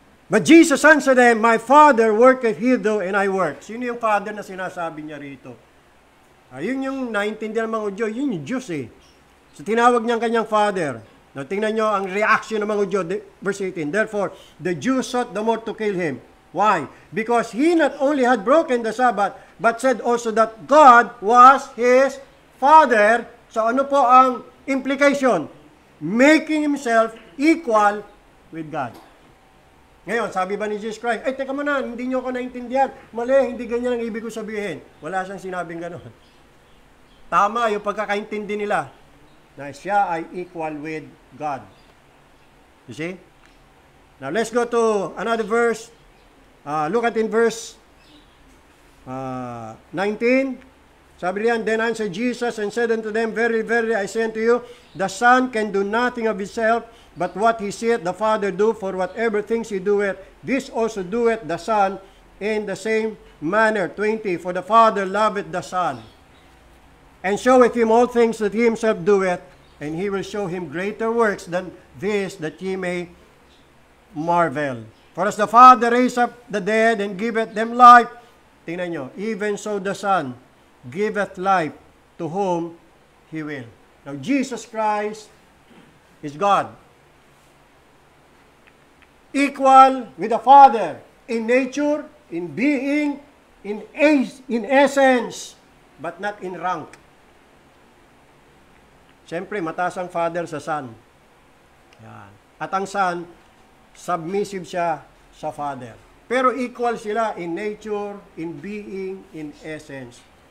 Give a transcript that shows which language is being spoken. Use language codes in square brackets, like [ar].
[en] But Jesus answered them, My Father worketh hitherto, and I work. [tl] Sino yung Father na sinasabi niya rito? Ayun yung naintindihan ng mga Udyo, yun yung Diyos eh. So tinawag niyang kanyang Father. Now tingnan nyo ang reaction ng mga Udyo, verse 18. [en] Therefore, the Jews sought the more to kill him. Why? Because he not only had broken the Sabbath, but said also that God was his Father. [tl] So ano po ang [en] implication? Making himself equal with God. [tl] Ngayon, sabi ba ni Jesus Christ, ay teka muna, hindi nyo ako naintindihan. Mali, hindi ganyan ang ibig ko sabihin. Wala siyang sinabing gano'n. Tama yung pagkakaintindi nila na siya ay [en] equal with God. You see? Now, let's go to another verse. Look at in verse 19. [tl] Sabi riyan, [en] Then answered Jesus and said unto them, Verily, verily, I say unto you, the Son can do nothing of himself, but what he seeth the Father do, for whatever things he doeth, this also doeth the Son in the same manner. 20. For the Father loveth the Son, and showeth him all things that he himself doeth, and he will show him greater works than this, that ye may marvel. For as the Father raised up the dead and giveth them life, [tl] tingnan nyo, [en] even so the Son giveth life to whom he will. Now, Jesus Christ is God. Equal with the Father in nature, in being, in essence, but not in rank. [tl] Siyempre, mataas ang Father sa Son. Yan. At ang Son, submissive siya sa Father. Pero equal sila [en] in nature, in being, in essence.